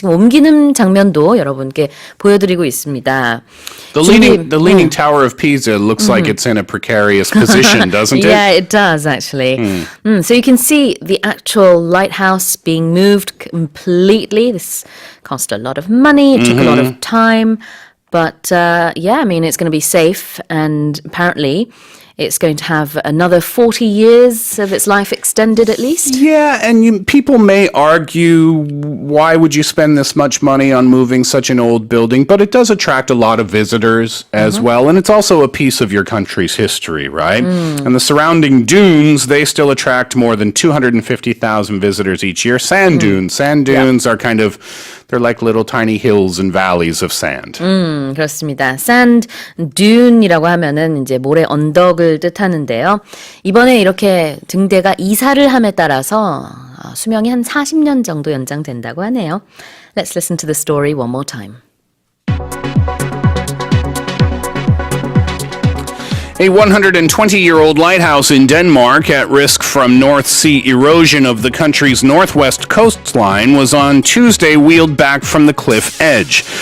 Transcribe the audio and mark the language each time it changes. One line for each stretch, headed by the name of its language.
Korean: 지금 옮기는 장면도 여러분께 보여드리고 있습니다.
English: The leaning Tower of Pisa looks like it's in a precarious position, doesn't it? Yeah, it does actually. So you can see the actual lighthouse being moved completely. This cost a lot of money. It took a lot of time. But yeah, I mean, it's going to be safe. And apparently, it's going to have another 40 years of its life extended at least. Yeah, and people may argue, why would you spend this much money on moving such an old building? But it does attract a lot of visitors as well. And it's also a piece of your country's history, right? And the surrounding dunes, they still attract more than 250,000 visitors each year. Sand dunes. Sand dunes are kind of, they're like little tiny hills and valleys of sand.
Korean: 그렇습니다. Sand dune이라고 하면은 이제 모래 언덕을 뜻하는데요. 이번에 이렇게 등대가 이사를 함에 따라서 수명이 한 40년 정도 연장된다고 하네요.
English: Let's listen to the story one more time. A 120-year-old lighthouse in Denmark at risk from North Sea erosion of the country's northwest coastline was on Tuesday wheeled back from the cliff edge.